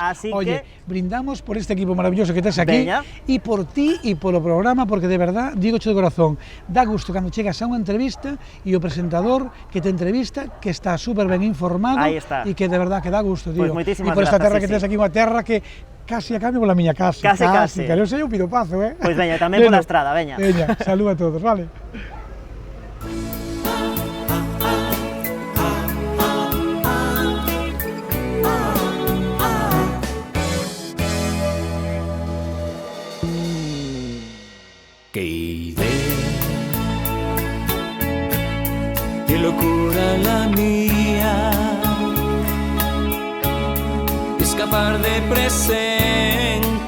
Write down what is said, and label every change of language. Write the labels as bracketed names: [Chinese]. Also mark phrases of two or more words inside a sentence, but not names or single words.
[Galician] Oye, brindamos por este equipo maravilloso que tes aquí e por ti e polo programa, porque [Spanish] de verdad, [Galician] digoche [Spanish] de corazón, [Galician] dá gusto cando chegas a unha entrevista e o presentador que te entrevista, que está súper ben informado e que [Spanish] de verdad [Galician] que dá gusto, tío. [Spanish] Pues [Galician] e por esta terra que tens aquí, unha terra que casi a cambio pola miña casa. Casi. Que non sei un piropazo, Pois veña, tamén pola estrada, veña. Veña, salud a todos, vale. [Spanish] Qué idea, qué locura la mía, escapar de presente,